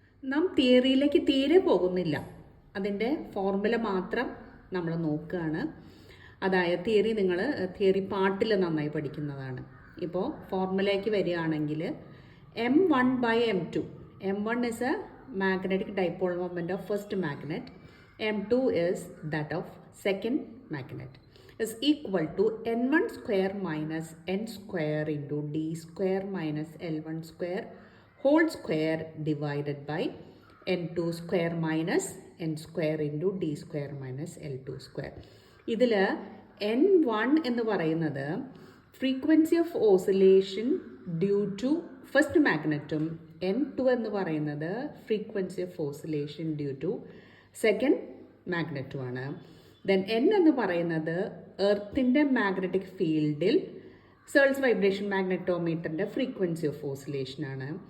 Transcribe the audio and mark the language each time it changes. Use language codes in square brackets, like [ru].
[ml] നാം തിയറിയിലേക്ക് തീരെ പോകുന്നില്ല, അതിൻ്റെ ഫോർമുല മാത്രം നമ്മൾ നോക്കുകയാണ്. അതായത് തിയറി പാർട്ടിൽ നന്നായി പഠിക്കുന്നതാണ്. ഇപ്പോൾ ഫോർമുലയ്ക്ക് വരികയാണെങ്കിൽ M1/M2. [en] M1 is a magnetic dipole moment of first magnet. M2 is that of second magnet. Is equal to N1 square minus N square into D square minus L1 square whole square divided by N2 square minus N square into D square minus L2 square. [ml] ഇതിൽ N1 എന്ന് പറയുന്നത് frequency of oscillation due to first മാഗ്നറ്റും N2 എന്ന് പറയുന്നത് frequency of oscillation due to second മാഗ്നറ്റുമാണ്. Then N എന്ന് പറയുന്നത് എർത്തിൻ്റെ magnetic ഫീൽഡിൽ സേൾസ് vibration മാഗ്നറ്റോമീറ്ററിൻ്റെ frequency of ഓസിലേഷനാണ്.